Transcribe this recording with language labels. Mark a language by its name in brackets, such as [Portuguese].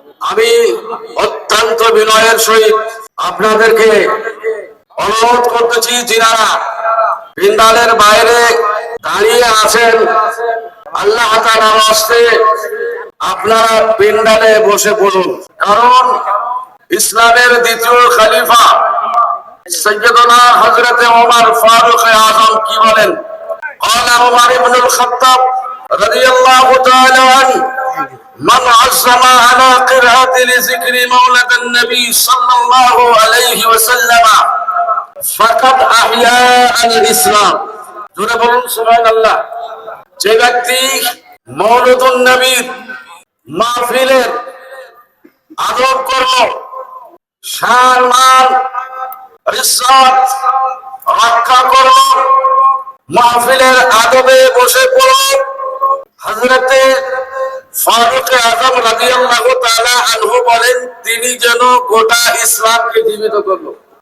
[Bangla] আমি অত্যন্ত বিনয়ের সহিত আপনাদেরকে অনুরোধ করতেছি, যিনারা প্যান্ডেলের বাইরে দাঁড়িয়ে আছেন, আল্লাহ তাআলার রাস্তে আপনারা প্যান্ডেলে বসে পড়ুন। কারণ ইসলামের দ্বিতীয় খলিফা সৈয়দনা হযরত ওমর ফারুক আযম কি বলেন? [Arabic] قال عمر بن الخطاب رضي الله تعالى عنه من عزم على قراءة لذكر مولد النبي صلى الله عليه وسلم فقد أحيا الإسلام। [Bangla] জোরে বলুন সুবহানাল্লাহ। যে ব্যক্তি মওলুদুন নবীর মাহফিলের আদব করলো, শান মান ইজ্জত রক্ষা করলো, মাহফিলের আদবে বসে পড়ল, হযরতে ফারুক আযম রাদিয়াল্লাহু তাআলা আনহু বলেন তিনি যেন গোটা ইসলামকে জীবিত করলো।